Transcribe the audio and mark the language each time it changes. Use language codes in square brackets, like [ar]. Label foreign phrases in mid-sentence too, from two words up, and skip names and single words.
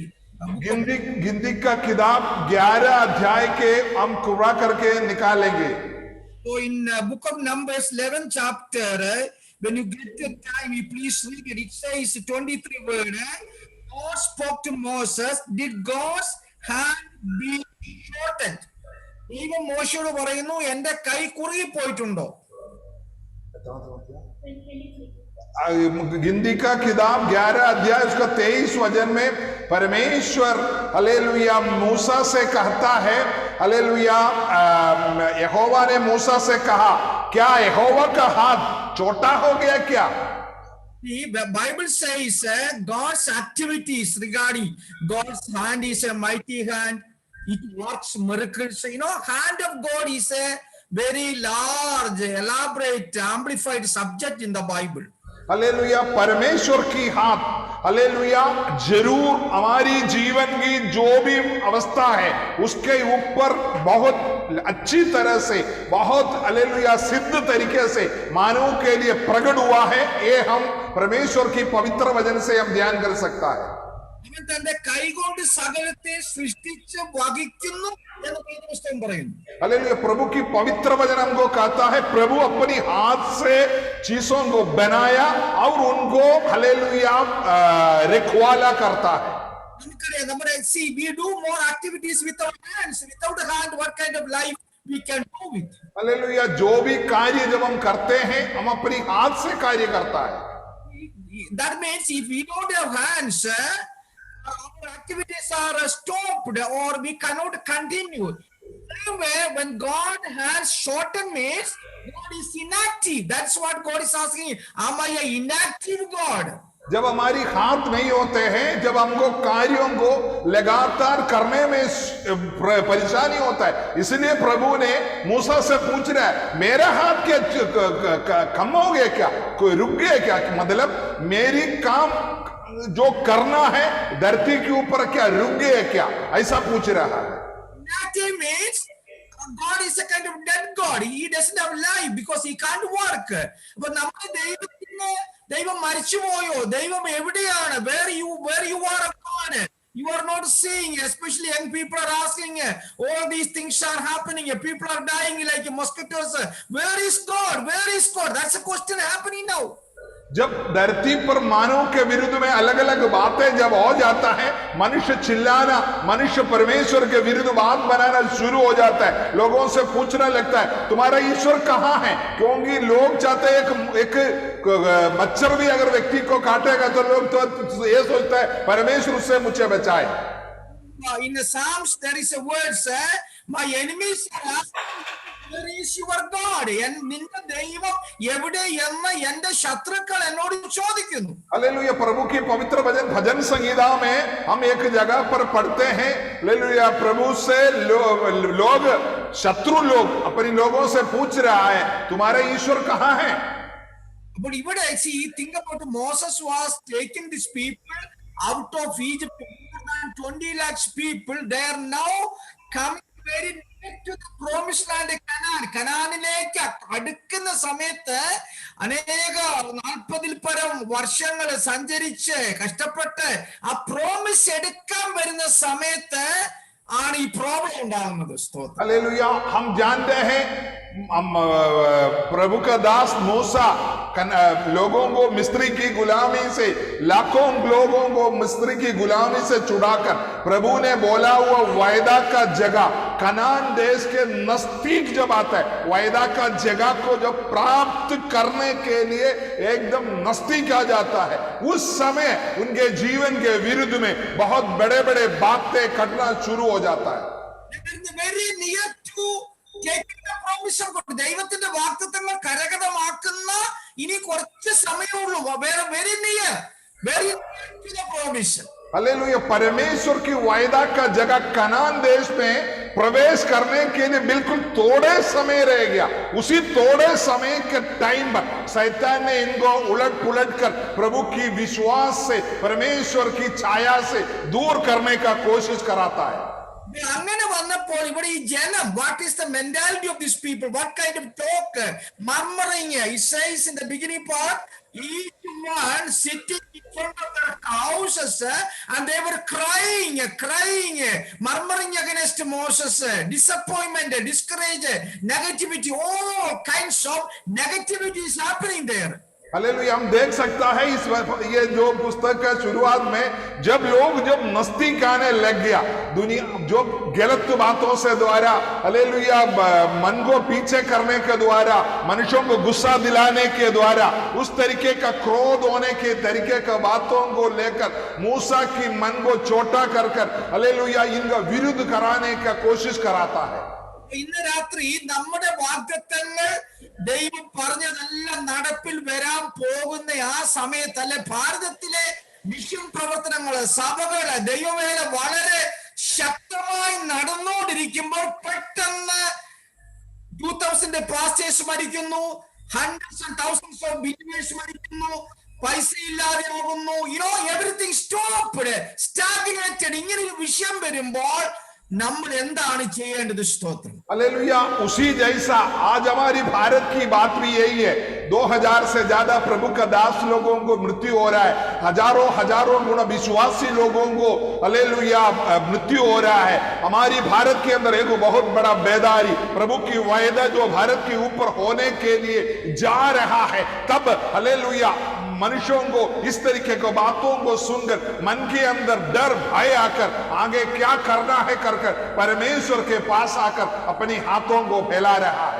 [hi] गिनती का किताब 11 अध्याय के हम पूरा करके निकालेंगे। [en] So in book of Numbers 11 chapter, when you get the time, you please read it. It says 23 word. God spoke to Moses. Did God's hand be shortened? [ml] ദൈവം മോശയോട് പറയുന്നു, എന്റെ കൈ കുറുകി പോയിട്ടുണ്ടോ? [hi] गिनती का किताब 11 अध्याय उसका 23 वचन में परमेश्वर हालेलुया मूसा से कहता है, हालेलुया यहोवा ने मूसा से कहा, क्या यहोवा का हाथ छोटा हो गया क्या? [en] The Bible says God's activities regarding God's hand is a mighty hand. It works miracles. You know, hand of God is a very large, elaborate, amplified subject in the Bible. [hi] हालेलुया परमेश्वर की हाथ हालेलुया जरूर हमारी जीवन की जो भी अवस्था है उसके ऊपर बहुत अच्छी तरह से, बहुत हालेलुया सिद्ध तरीके से मानव के लिए प्रकट हुआ है। ये हम परमेश्वर की पवित्र वचन से हम ध्यान कर सकता है। [ml] അവൻ തന്റെ കൈകൊണ്ട് സകലത്തെ സൃഷ്ടിച്ച് വഹിക്കുന്നു എന്ന് വേദപുസ്തകം പറയുന്നു। [hi] हालेलुया प्रभु की पवित्र वचन हमको कहता है, प्रभु अपनी हाथ से चीजों को बनाया और उनको हालेलुया रखवाला करता है। [ml] നമുക്കറിയാം, നമ്മുടെ [en] we do more activities with our hands. Without a hand, what kind of life we can do with? [hi] हालेलुया जो भी कार्य जब हम करते हैं हम अपनी हाथ से कार्य करता है। [en] That means if we don't have hands, our activities are stopped or we cannot continue. Anyway, when God has shortened means God is inactive. That's what God is asking. Am I an inactive God? [hi] जब हमारी हाथ नहीं होते हैं, जब हमको कार्यों को लगातार करने में परेशानी होता है, इसलिए प्रभु ने मूसा से पूछ रहा है, मेरा हाथ क्या कम हो गया क्या, कोई रुक गया क्या? मतलब मेरी काम जो करना है धरती के ऊपर क्या रुक गया क्या, ऐसा पूछ रहा है। [en] Inactive means God is a kind of dead God. He doesn't have life because he can't work. [ml] But നമ്മുടെ ദൈവം മരിച്ചുപോയോ, ദൈവം എവിടെയാണ്, [en] where you are God, you are not seeing. Especially young people are asking, all these things are happening, people are dying like mosquitoes, where is God, where is God? That's a question happening now. [hi] जब धरती पर मानव के विरुद्ध में अलग अलग बातें जब हो जाता है, मनुष्य चिल्लाना, मनुष्य परमेश्वर के विरुद्ध बात बनाना शुरू हो जाता है, लोगों से पूछने लगता है तुम्हारा ईश्वर कहाँ है? क्योंकि लोग चाहते हैं एक मच्छर भी अगर व्यक्ति को काटेगा तो लोग तो ये सोचता है परमेश्वर उससे मुझे बचाए। [en] In the Psalms there is a word, my enemies are asking, where is your God? [ml] നിന്റെ ദൈവം എവിടെ എന്ന് എന്റെ ശത്രുക്കൾ എന്നോട് ചോദിക്കുന്നു। [hi] हालेलुया प्रभु की पवित्र भजन संगीता में हम एक जगह पर पढ़ते हैं, हालेलुया प्रभु से लोग शत्रु लोग अपने लोगों से पूछ रहा है तुम्हारे ईश्वर कहाँ है? [en] But ഇവിടെ think about Moses was taking these people out of Egypt, more than 20 lakhs people. They are now coming very near to the promised land, Canaan. [ml] കനാനിലേക്ക് അടുക്കുന്ന സമയത്ത് അനേക 40-ൽ പരം വർഷങ്ങൾ സഞ്ചരിച്ച് കഷ്ടപ്പെട്ട് ആ പ്രോമിസ് എടുക്കാൻ വരുന്ന സമയത്ത് ആണ് ഈ പ്രോബ്ലം ഉണ്ടാകുന്നത്। [hi] हालेलुया हम जानते हैं प्रभु का दास मूसा लोगों को मिस्री की गुलामी से, लाखों लोगों को मिस्री की गुलामी से छुड़ाकर प्रभु ने बोला हुआ वायदा का जगह कनान देश के नजदीक जब आता है, वायदा का जगह को जब प्राप्त करने के लिए एकदम नजदीक आ जाता है, उस समय उनके जीवन के विरुद्ध में बहुत बड़े बड़े बातें घटना शुरू हो जाता है। [ml] ദൈവത്തിന്റെ വാഗ്ദത്തങ്ങൾ കരഗതമാക്കുന്ന ഇനി കുറച്ച് സമയമുള്ളൂ, [en] very near, very to the promise. [hi] हालेलुया परमेश्वर की वायदा का जगह कनान देश में प्रवेश करने के लिए बिल्कुल थोड़े समय रह गया। उसी थोड़े समय के टाइम पर शैतान ने इनको उलट पुलट कर प्रभु की विश्वास से, परमेश्वर की छाया से दूर करने का कोशिश कराता है। [ml] അങ്ങനെ വന്നപ്പോൾ ഇവിടെ ഈ ജനം, [en] what is the mentality of these people? What kind of talk? Murmuring. It says in the beginning part, each one sitting in front of their houses and they were crying, murmuring against Moses, disappointment, discourage, negativity, all kinds of negativity is happening there. [hi] हालेलुया। हम देख सकता है ये जो पुस्तक का शुरुआत में जब मस्ती गाने लग गया, दुनिया जो गलत बातों से द्वारा, हालेलुया, मन को पीछे करने के द्वारा, मनुष्यों को गुस्सा दिलाने के द्वारा, उस तरीके का क्रोध होने के तरीके का बातों को लेकर मूसा की मन को छोटा कर हालेलुया इनका विरुद्ध कराने का कोशिश कराता है। [ml] ഇന്ന് രാത്രി നമ്മുടെ വാഗ്ദത്തങ്ങൾ ദൈവം പറഞ്ഞതെല്ലാം നടപ്പിൽ വരാൻ പോകുന്ന ആ സമയത്ത്, അല്ലെ, ഭാരതത്തിലെ മിഷൻ പ്രവർത്തനങ്ങള്, സഭകള്, ദൈവവേല വളരെ ശക്തമായി നടന്നുകൊണ്ടിരിക്കുമ്പോൾ പെട്ടെന്ന് 2000 പാസ്റ്റേഴ്സ് മരിക്കുന്നു, [en] hundreds and thousands of believers [ml] മരിക്കുന്നു, പൈസ ഇല്ലാതെ ആകുന്നു, [en] everything stopped, stagnated. [ml] ഇങ്ങനെ ഒരു വിഷയം വരുമ്പോൾ നമ്മൾ എന്താണ് ചെയ്യേണ്ടത്? സ്തോത്രം, [hi] हालेलुया। उसी जैसा आज हमारी भारत की बात भी यही है। 2000 से ज्यादा प्रभु का दास लोगों को मृत्यु हो रहा है, हजारों गुण विश्वासी लोगों को, हालेलुया, मृत्यु हो रहा है। हमारी भारत के अंदर एक बहुत बड़ा बेदारी, प्रभु की वायदा जो भारत के ऊपर होने के लिए जा रहा है, तब हालेलुया मनुष्यों को इस तरीके की बातों को सुनकर मन के अंदर डर भय आकर आगे क्या करना है कर परमेश्वर के पास आकर अपने हाथों को फैला रहा है।